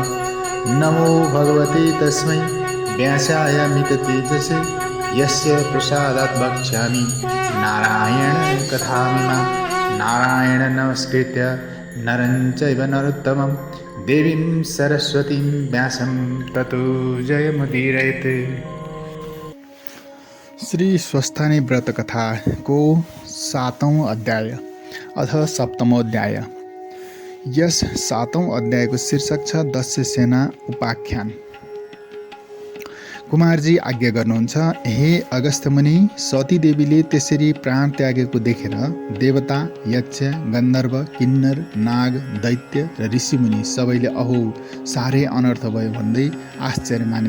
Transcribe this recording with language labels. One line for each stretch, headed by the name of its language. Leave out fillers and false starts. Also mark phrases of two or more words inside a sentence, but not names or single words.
Sanskrit: नमो भगवते तस्मै व्यासाय मिततेजसे यस्य प्रसादात् वक्ष्यामि नारायणकथामिमां। नारायण नमस्कृत्य नरं चैव नरोत्तमं देवीं सरस्वतीं व्यासं ततो जयमुदीरयेत्।
Nepali: श्री स्वस्थानी व्रत कथा को 7औं अध्याय अथवा 7मो अध्याय। यस 7औं अध्यायको शीर्षक छ दस्य सेना उपाख्यान। कुमारजी आज्ञा गर्नुहुन्छ, हे अगस्त्य मुनि, सती देवीले त्यसरी प्राण त्यागेको देखेर देवता, यक्ष, गन्धर्व, किन्नर, नाग, दैत्य र ऋषिमुनि सबैले अहो साह्रै अनर्थ भयो भन्दै आश्चर्य माने।